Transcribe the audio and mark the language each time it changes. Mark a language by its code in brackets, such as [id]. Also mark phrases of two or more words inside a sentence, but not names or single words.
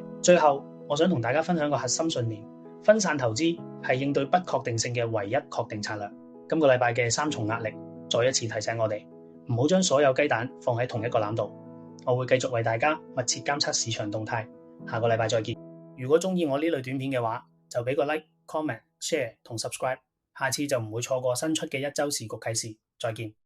[yue] 最後，我想同大家分享個核心信念：分散投資係應對不確定性嘅唯一確定策略。今個禮拜嘅三重壓力，再一次提醒我哋唔好將所有雞蛋放喺同一個籃度。我會繼續為大家密切監測市場動態。下個禮拜再見。如果鍾意我呢類短片嘅話，就俾個 [en] like、comment、share [yue] 同 subscribe。下次就唔會錯過新出嘅一周時局啟示。再見。